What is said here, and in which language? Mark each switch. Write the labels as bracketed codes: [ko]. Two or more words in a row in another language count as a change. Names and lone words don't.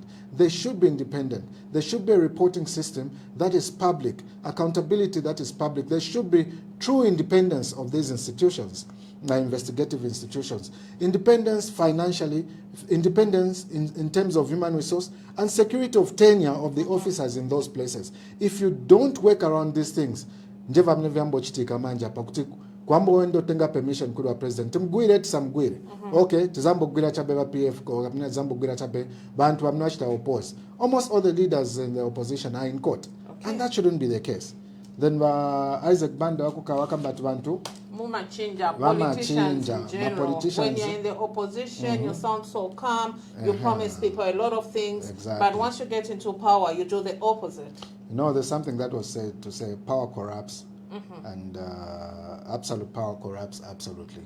[en] They should be independent. There should be a reporting system that is public, accountability that is public. There should be true independence of these institutions, investigative institutions. Independence financially, independence in terms of human resource, and security of tenure of the officers in those places. If you don't work around these things, [ny] kwamba wendo tenga permission kuri wa president timgwire tisamgwire okay tizambogwira chabe ba PF ko kapina tizambogwira chabe bantu bamnashita oppose. [en] Almost all the leaders in the opposition are in court, and that shouldn't be the case. [ny] Then Isaac Banda wakambatu bantu [en] politicians in general. When you're in the opposition, you sound so calm, you promise people a lot of things, but once you get into power, you do the opposite. You know, there's something that was said to say power corrupts, and absolute power corrupts absolutely.